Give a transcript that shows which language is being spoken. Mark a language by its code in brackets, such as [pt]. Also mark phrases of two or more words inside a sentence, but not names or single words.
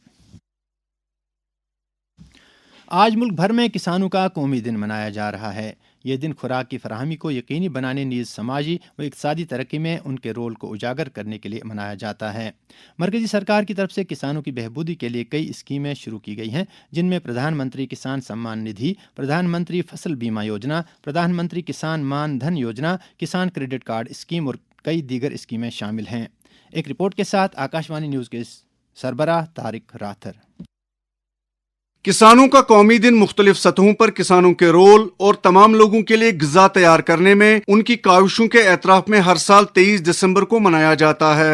[ur] آج ملک بھر میں کسانوں کا قومی دن منایا جا رہا ہے۔ یہ دن خوراک کی فراہمی کو یقینی بنانے نیز سماجی و اقتصادی ترقی میں ان کے رول کو اجاگر کرنے کے لیے منایا جاتا ہے۔ مرکزی سرکار کی طرف سے کسانوں کی بہبودی کے لیے کئی اسکیمیں شروع کی گئی ہیں، جن میں پردھان منتری کسان سمان ندھی، پردھان منتری فصل بیمہ یوجنا، پردھان منتری کسان مان دھن یوجنا، کسان کریڈٹ کارڈ اسکیم اور کئی دیگر اسکیمیں شامل ہیں۔ ایک رپورٹ کے ساتھ آکاشوانی نیوز کے سربراہ طارق راتھر۔ کسانوں کا قومی دن مختلف سطحوں پر کسانوں کے رول اور تمام لوگوں کے لیے غذا تیار کرنے میں ان کی کاوشوں کے اعتراف میں ہر سال 23 دسمبر کو منایا جاتا ہے۔